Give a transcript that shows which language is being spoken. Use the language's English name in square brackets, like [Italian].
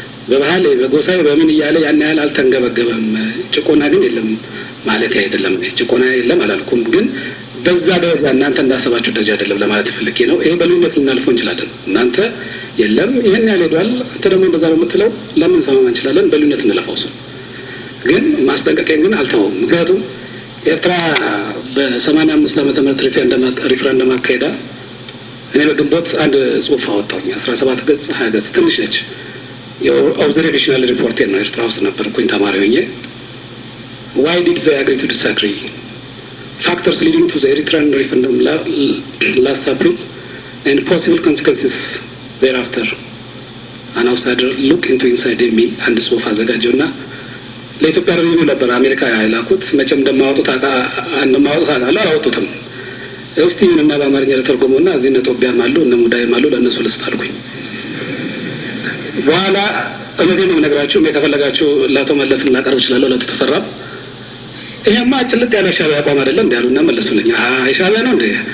[Amharic] በባህል በጎሳይ በምን እያለ ያን ያህል አልተንገበገበም። ጭቆና ግን የለም ማለት አይደለም። ጭቆና የለም አላልኩም፣ ግን በዛ ደረጃ እናንተ እንዳሰባችሁ ደረጃ አይደለም ለማለት ፈልጌ ነው። ይሄ በልዩነት ልናልፈው እንችላለን። እናንተ የለም ይሄን ያህል ሄዷል፣ አንተ ደግሞ እንደዛ ነው የምትለው ለምን ሰማማ እንችላለን። በልዩነት እንለፋው ሰው ግን ማስጠንቀቂያ ግን አልተውም። ምክንያቱም ኤርትራ በ85 ዓመተ ምህረት ሪፍረንደም አካሄዳ እኔ በግንቦት አንድ ጽሁፍ አወጣሁኝ 17 ገጽ 20 ገጽ ትንሽ ነች። የኦብዘርቬሽናል ሪፖርት ነው። ኤርትራ ውስጥ ነበርኩኝ ተማሪ ሆኜ። [English] why did they agree to disagree? Factors leading to the Eritrean referendum last April and possible consequences thereafter. An outsider look into inside me and [Amharic] ጽሁፍ አዘጋጀውና ለኢትዮጵያ ሪቪው ነበር አሜሪካ ያላኩት። መቼም እንደማወጡት አላወጡትም። እስቲ ምንና በአማርኛ ለተርጎመውና እዚህ እነ ጦቢያም አሉ እነ ሙዳይም አሉ ለእነሱ ልስጣልኩኝ። በኋላ እመቴን ነው ነገራችሁ። ከፈለጋችሁ ለአቶ መለስም ላቀርብ እችላለሁ ለተፈራም። ይሄማ ጭልጥ ያለ ሻዕቢያ አቋም አይደለም እንዳሉና መለሱልኝ። ሻዕቢያ ነው እንዴ?